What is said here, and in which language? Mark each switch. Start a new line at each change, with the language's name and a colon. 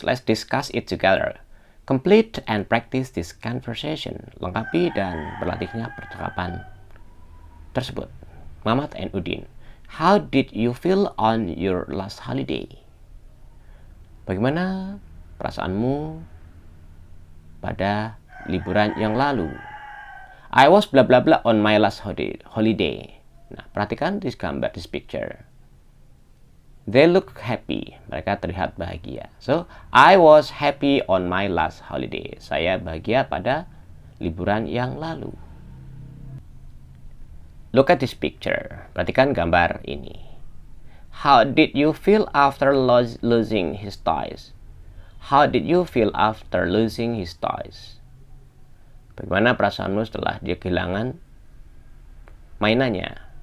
English: Let's discuss it together. Complete and practice this conversation.
Indonesian: Lengkapi dan berlatihnya percakapan tersebut. Mamat and Udin.
English: How did you feel on your last holiday?
Indonesian: Bagaimana perasaanmu pada liburan yang lalu?
English: I was blah blah blah on my last holiday.
Indonesian: Nah, perhatikan
English: this gambar, this picture. They look happy.
Indonesian: Mereka terlihat bahagia.
English: So, I was happy on my last holiday.
Indonesian: Saya bahagia pada liburan yang lalu.
English: Look at this picture.
Indonesian: Perhatikan gambar ini.
English: How did you feel after losing his toys? How did you feel after losing his toys?
Indonesian: Bagaimana perasaanmu setelah dia kehilangan mainannya?